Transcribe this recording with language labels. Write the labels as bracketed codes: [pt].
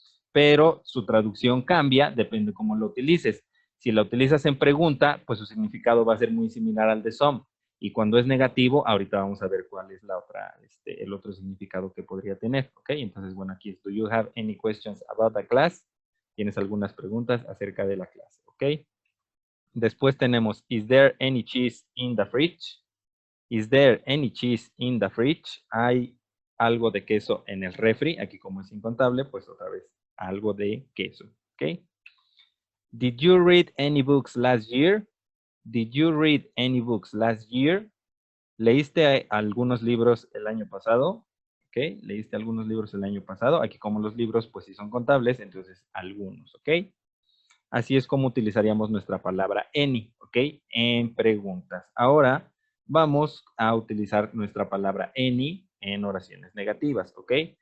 [es] Pero su traducción cambia, depende cómo lo utilices. Si la utilizas en pregunta, pues su significado va a ser muy similar al de some. Y cuando es negativo, ahorita vamos a ver cuál es la otra, el otro significado que podría tener, ¿ok? Entonces, bueno, aquí es, [en] do you have any questions about the class? [es] ¿Tienes algunas preguntas acerca de la clase, ok? Después tenemos, [en] is there any cheese in the fridge? Is there any cheese in the fridge? [es] ¿Hay algo de queso en el refri? Aquí como es incontable, pues otra vez, algo de queso, ¿ok? [en] Did you read any books last year? Did you read any books last year? [es] ¿Leíste algunos libros el año pasado? ¿Ok? ¿Leíste algunos libros el año pasado? Aquí como los libros pues sí son contables, entonces algunos, ¿ok? Así es como utilizaríamos nuestra palabra any, ¿ok? En preguntas. Ahora vamos a utilizar nuestra palabra any en oraciones negativas, ¿ok?